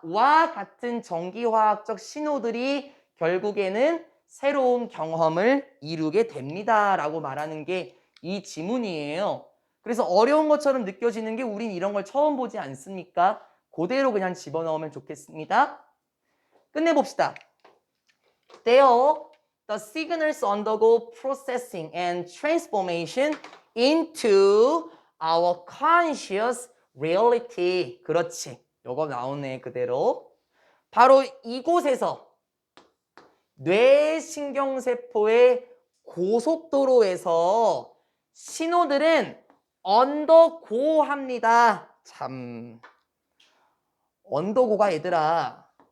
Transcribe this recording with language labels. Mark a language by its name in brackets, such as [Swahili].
[Korean] 와 같은 전기화학적 신호들이 결국에는 새로운 경험을 이루게 됩니다. 라고 말하는 게 이 지문이에요. 그래서 어려운 것처럼 느껴지는 게 우린 이런 걸 처음 보지 않습니까? 그대로 그냥 집어넣으면 좋겠습니다. 끝내봅시다. [English] There, the signals undergo processing and transformation into our conscious reality. [Korean] 그렇지. 요거 나오네, 그대로. 바로 이곳에서 뇌신경세포의 고속도로에서 신호들은 언더고합니다. 참. 언더고가 얘들아.